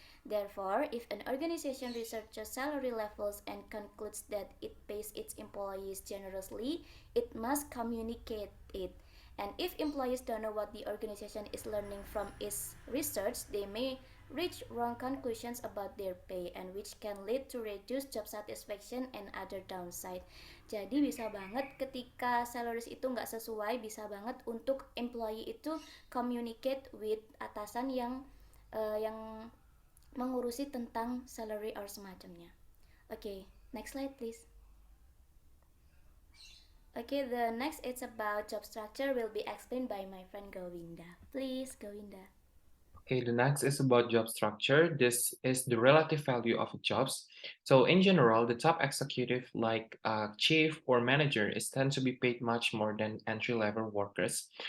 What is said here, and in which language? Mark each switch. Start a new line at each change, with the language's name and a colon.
English: Therefore, if an organization researches salary levels and concludes that it pays its employees generously, it must communicate it. And if employees don't know what the organization is learning from its research, they may reach wrong conclusions about their pay, and which can lead to reduced job satisfaction and other downside.
Indonesian: Jadi bisa banget ketika salaries itu nggak sesuai, bisa banget untuk employee itu
English: communicate with
Indonesian: atasan yang mengurusi tentang salary or semacamnya.
English: Okay, next slide please. Okay, the next it's about job structure will be explained by my friend Gowinda. Please, Gowinda. Okay, the next is about job structure. This is the relative value of jobs. So in general, the top executive like chief or manager is tend to be paid much more than entry-level workers.